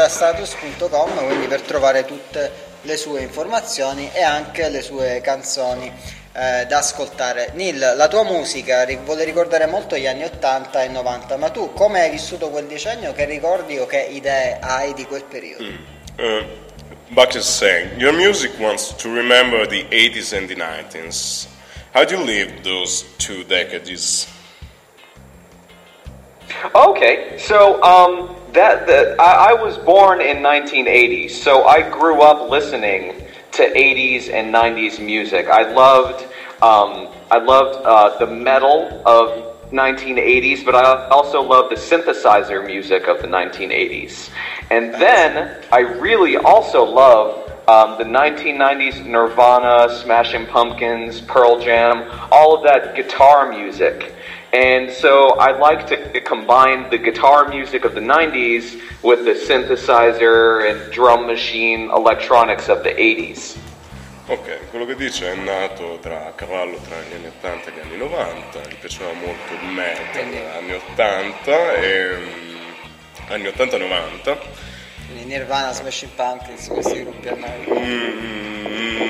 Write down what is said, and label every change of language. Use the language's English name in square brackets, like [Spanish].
[Italian] Soundstatues.com, quindi per trovare tutte le sue informazioni e anche le sue canzoni da ascoltare. Neil, la tua musica vuole ricordare molto gli anni 80 e 90, ma tu come hai vissuto quel decennio? Che ricordi o che idee hai di quel periodo? [English] Buck is saying, your music wants to remember the 80s and the 90s. How do you live those two decades? Okay, so I was born in 1980, so I grew up listening to 80s and 90s music. I loved the metal of 1980s, but I also loved the synthesizer music of the 1980s. And then I really also love The 1990s Nirvana, Smashing Pumpkins, Pearl Jam, all of that guitar music. And so I like to combine the guitar music of the 90s with the synthesizer and drum machine electronics of the 80s. [Italian] Ok, quello che dice è nato tra a cavallo tra gli anni 80 e gli anni 90, gli piaceva molto il metal anni 80 e anni 80-90. Nirvana, Smashing Pumpkins, questi gruppi a noi.